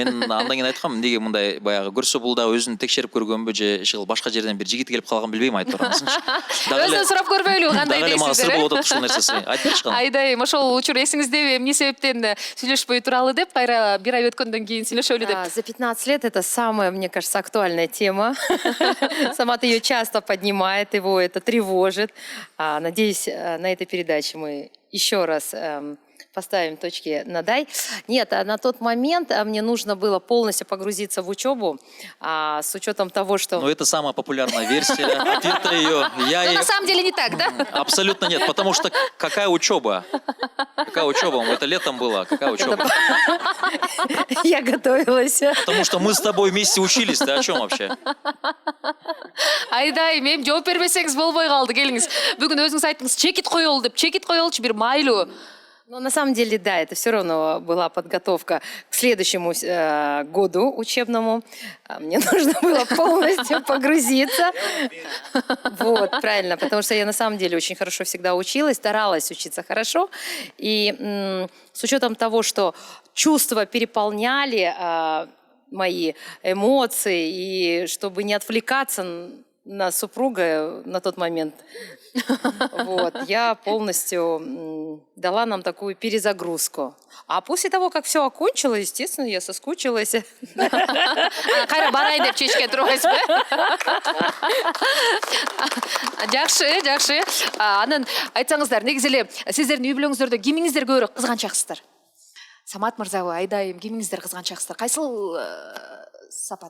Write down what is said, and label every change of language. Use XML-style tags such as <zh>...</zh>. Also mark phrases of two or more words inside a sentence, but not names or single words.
<ky>Мен андан кийин айткам, эмнеге мындай баягы көрсө бул да өзүн текшерип көргөнбү же иши башка жерден бир жигит келип калган билбейм айтып барамсынчы. Өзүнөн сурап көрбөйлүбү кандай дейсиздер? Дагы эле сыр болуп атат ушул нерсеси. Айтып берчи кана. Айдайым, ошол учур эсиңиздеби, эмне себептен сүйлөшпөй туралы деп, кайра бир ай өткөндөн кийин сүйлөшөлү деп.</ky> <ru>За 15 лет это самая, мне кажется, актуальная тема. Самат ее часто поднимает, его это тревожит. Надеюсь, на этой передаче мы еще раз поставим точки над «и». Нет, на тот момент мне нужно было полностью погрузиться в учебу, с учетом того, что... Ну, это самая популярная версия ответа ее. Но на самом деле не так, да? Абсолютно нет, потому что какая учеба? Какая учеба? Это летом было. Какая учеба? Я готовилась. Потому что мы с тобой вместе учились. Ты о чем вообще?</ru> <ky>Айдай, мен жооп бербесеңиз болбой калды, келиңиз. Бүгүн өзүңүз айттыңыз, чекит коелу деп, чекит коелчу бир майлуу.</ky> <ru>Но на самом деле, да, это все равно была подготовка к следующему году учебному. Мне нужно было полностью погрузиться. Вот, правильно, потому что я на самом деле очень хорошо всегда училась, старалась учиться хорошо. И с учетом того, что чувства переполняли мои эмоции, и чтобы не отвлекаться на супруга на тот момент, вот, я полностью дала нам такую перезагрузку. А после того, как все окончилось, естественно, я соскучилась.</ru> <ky>Кайра барайын деп чечкен турбайсызбы? Жакшы. Анан айтсаңыздар, негизи эле сиздердин үй бүлөңүздөрдө кимиңиздер көбүрөөк кызганчаксыздар? Самат мырзабы, Айдайым, кимиңиздер кызганчаксыздар? Кайсыл сапат?</ky>